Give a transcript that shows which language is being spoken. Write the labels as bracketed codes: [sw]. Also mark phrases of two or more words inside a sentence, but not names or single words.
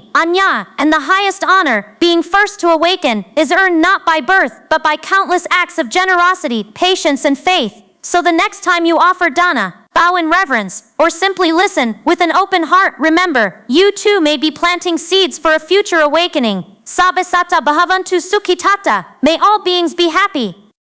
[en] Aññā, and the highest honor, being first to awaken, is earned not by birth, but by countless acts of generosity, patience, and faith. So the next time you offer dana, bow in reverence, or simply listen with an open heart, remember, you too may be planting seeds for a future awakening. [pi] Sabbasatta bhavantu sukhitata. [en] May all beings be happy.